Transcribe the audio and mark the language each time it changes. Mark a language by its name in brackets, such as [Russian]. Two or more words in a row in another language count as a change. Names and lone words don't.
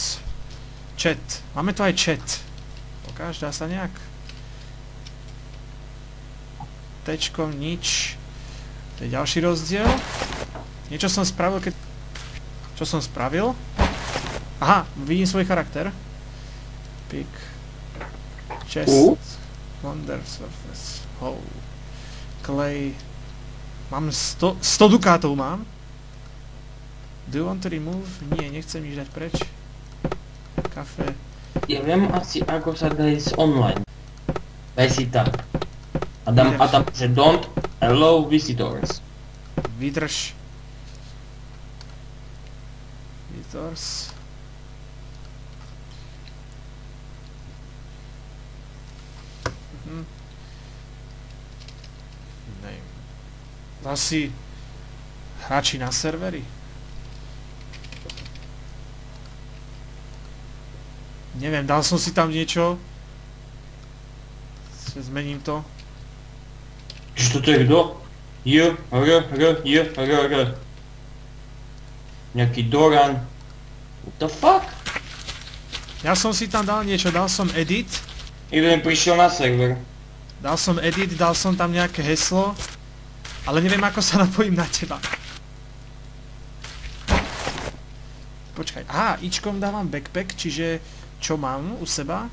[Slovak] Chat, máme tu aj chat. Pokáž, dá sa nejak? Tečkom, nič. To je ďalší rozdiel. Niečo som spravil, keď... Čo som spravil? Aha, vidím svoj charakter. [English] Pick. Chest. Wonder surface. Hole. Clay. [Slovak] Mám 100 dukátov mám. [English] Do you want to remove? [Slovak] Nie, nechcem nič dať preč. Kafe. Ja viem asi ako sa dá ísť online. Daj si tak. A tam, že [English] don't allow visitors. [Slovak] Vydrž. Visitors. Name. Asi hráči na serveri. Neviem, dal som si tam niečo. Zmením to. Čo to je kto? R. Nejaký Doran. [English] What the fuck? [Slovak] Ja som si tam dal niečo, dal som edit. Jeden prišiel na server. Dal som edit, dal som tam nejaké heslo. Ale neviem, ako sa napojím na teba. Počkaj, aha, ičkom dávam backpack, čiže čo mám u seba.